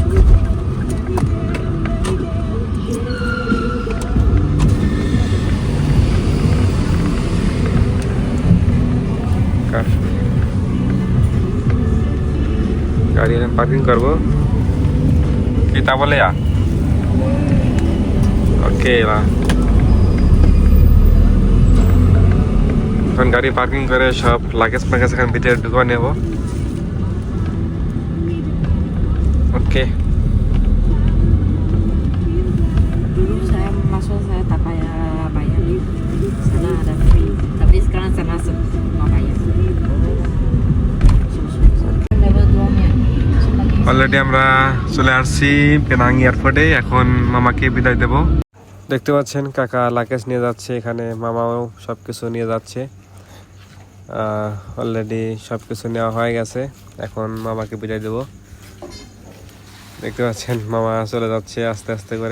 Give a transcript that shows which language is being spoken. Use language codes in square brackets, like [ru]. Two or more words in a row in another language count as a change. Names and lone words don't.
[bn] গাড়ি এখন পার্কিং করবো, কি তা বলে? ওকে lah. এখন গাড়ি পার্কিং করে সব লাগেজ প্যাকেজ এখান ভিতরে ঢুকে নেব, ওকে? [ms] Dulu saya masuk saya tak payah bayar, sana ada free. Tapi sekarang sana semua bayar. Level 2-nya. [bn] অলরেডি আমরা চলে আসছি পেনাং এয়ারপোর্টে, এখন মামাকে বিদায় দেব। দেখতে পাচ্ছেন কাকা লাকেজ নিয়ে যাচ্ছে, এখানে মামাও সব কিছু নিয়ে যাচ্ছে। অলরেডি সব কিছু নেওয়া হয়ে গেছে, এখন মামাকে বিদায় দেব। দেখতে পাচ্ছেন মামা চলে যাচ্ছে আস্তে আস্তে করে।